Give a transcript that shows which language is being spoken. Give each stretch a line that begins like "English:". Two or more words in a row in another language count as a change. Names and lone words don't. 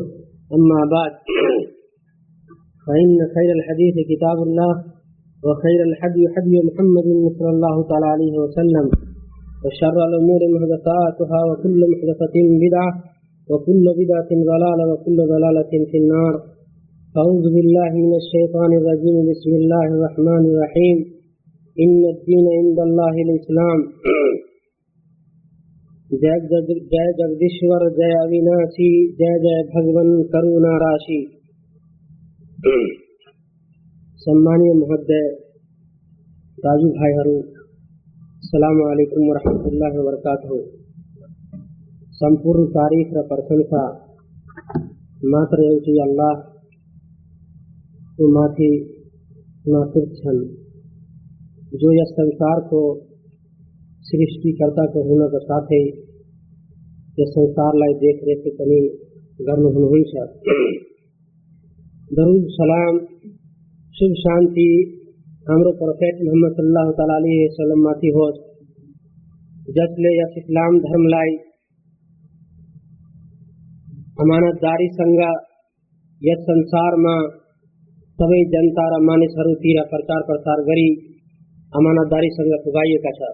Arabic: أما بعد، فإن خير الحديث كتاب الله وخير الهدي هدي محمد صلى الله تعالى عليه وسلم وشر الأمور محدثاتها وكل محدثة بدعة وكل بدعة ضلالة وكل ضلالة في النار. أعوذ بالله من الشيطان الرجيم. بسم الله الرحمن الرحيم. إن الدين عند الله الإسلام.
Hindi: जय जगदीश्वर, जय अविनाशी, जय जय भगवन करुणा राशि।
Nepali: सम्मानीय महोदय दाजु भाइहरू,
Arabic: السلام عليكم ورحمة الله وبركاته.
Nepali: सम्पूर्ण तारीफ र प्रशंसा मात्र एउटै अल्लाहको माथि नासिब छन्, जो यस संसार को सृष्टिकर्ता को हुनको साथै यस संसारलाई देखरेख पनि गर्नुहुन्छ। दरूद सलाम शुभ शान्ति हाम्रो प्रोफेट मुहम्मद
Arabic: صلى الله تعالى عليه وسلم
Nepali: माथि होस्, जसले यस इस्लाम धर्मलाई अमानतदारीसँग यस संसारमा सबै जनता र मानिसहरूतिर प्रचार प्रसार गरी अमानतदारीसँग पुगाइएका छ।